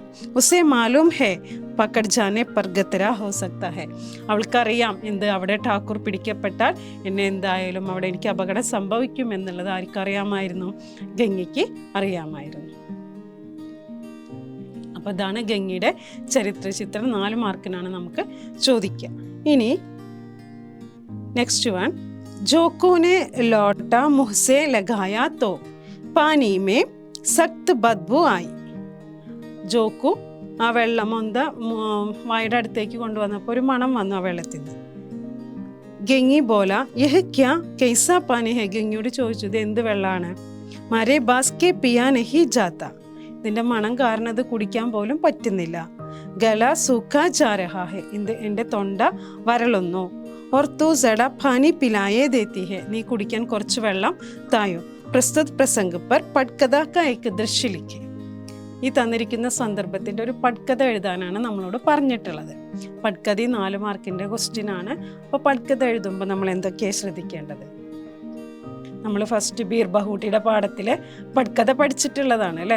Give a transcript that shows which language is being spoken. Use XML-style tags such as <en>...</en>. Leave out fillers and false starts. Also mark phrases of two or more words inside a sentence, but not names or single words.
<hi>उसे मालूम है पकड़ जाने पर खतरा हो सकता है,</hi> <ml>അവൾക്കറിയാം എന്ത്, അവിടെ ഠാക്കൂർ പിടിക്കപ്പെട്ടാൽ എന്നെ എന്തായാലും അവിടെ എനിക്ക് അപകടം സംഭവിക്കും എന്നുള്ളത് ആർക്കറിയാമായിരുന്നു? ഗംഗയ്ക്ക് അറിയാമായിരുന്നു. അപ്പോൾ ഇതാണ് ഗംഗയുടെ ചരിത്ര ചിത്രം. 4 മാർക്കിനാണ് നമുക്ക് ചോദിക്കുക. ഇനി</ml> <en>next one,</en> <hi>जोकू ने लौटा मुँह से लगाया तो पानी में सख्त बदबू आई.</hi> <ml>ജോക്കു ആ വെള്ളം വായുടെ അടുത്തേക്ക് കൊണ്ടുവന്നപ്പോൾ ഒരു മണം വന്നു ആ വെള്ളത്തിൽ നിന്ന്.</ml> <hi>गंगी बोला यह क्या कैसा पानी है,</hi> <ml>ഗംഗിയോട് ചോദിച്ചു ഇത് എന്ത് വെള്ളമാണ്.</ml> <hi>मारे बास के पिया नहीं जाता,</hi> <ml>ഇതിൻ്റെ മണം കാരണം ഇത് കുടിക്കാൻ പോലും പറ്റുന്നില്ല.</ml> <hi>गला सूखा जा रहा है,</hi> <ml>എൻ്റെ തൊണ്ട വരളുന്നു.</ml> <hi>और तू जड़ा पानी पिलाए देती है,</hi> <ml>നീ കുടിക്കാൻ കുറച്ച് വെള്ളം തായോ.</ml> <hi>प्रस्तुत प्रसंग पर पटकथा का एक दृश्य लिखें,</hi> <ml>ഈ തന്നിരിക്കുന്ന സന്ദർഭത്തിൻ്റെ ഒരു പട്കഥ എഴുതാനാണ് നമ്മളോട് പറഞ്ഞിട്ടുള്ളത്. പട്കഥ 4 മാർക്കിൻ്റെ ക്വസ്റ്റ്യൻ ആണ്. അപ്പോൾ പട്കഥ എഴുതുമ്പോൾ നമ്മൾ എന്തൊക്കെയാണ് ശ്രദ്ധിക്കേണ്ടത്? നമ്മൾ ഫസ്റ്റ് ബീർ ബഹൂട്ടിയുടെ പാഠത്തിൽ പട്കഥ പഠിച്ചിട്ടുള്ളതാണ് അല്ലേ.</ml>